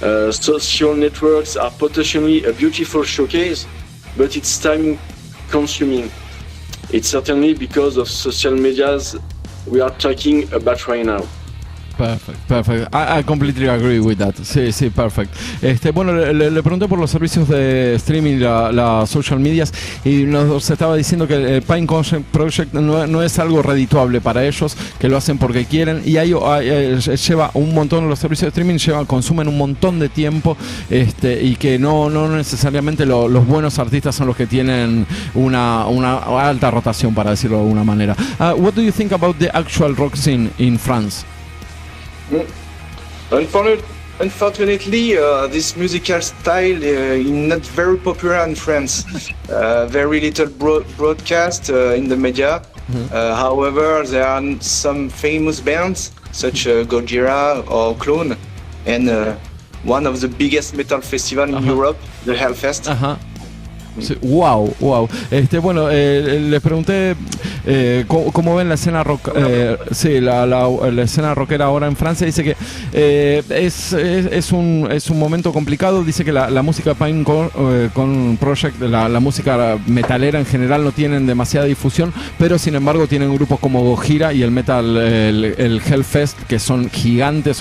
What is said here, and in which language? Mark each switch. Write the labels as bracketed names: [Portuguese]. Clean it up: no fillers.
[English] Social networks are potentially a beautiful showcase, but it's time consuming. It's certainly because of social medias we are talking about right now. Perfect. I completely agree with that. [Spanish] Sí, perfect. Bueno, le pregunté por los servicios de streaming, las social medias, y nos estaba diciendo que el Pinecone Project no es algo redituable para ellos, que lo hacen porque quieren, y lleva un montón, los servicios de streaming consumen un montón de tiempo, y que no necesariamente los buenos artistas son los que tienen una alta rotación, para decirlo de alguna manera. [English] What do you think about the actual rock scene in France? Unfortunately, this musical style is not very popular in France. Very little broadcast in the media. However, there are some famous bands such as Gojira or Clone, and one of the biggest metal festivals in Europe, the Hellfest. [Spanish] Sí, wow. Bueno, les pregunté cómo ven la escena rock, la escena rockera ahora en Francia. Dice que es un momento complicado. Dice que la música Pinecone Project, la música metalera en general, no tienen demasiada difusión, pero sin embargo tienen grupos como Gojira y el metal, el Hellfest, que son gigantes.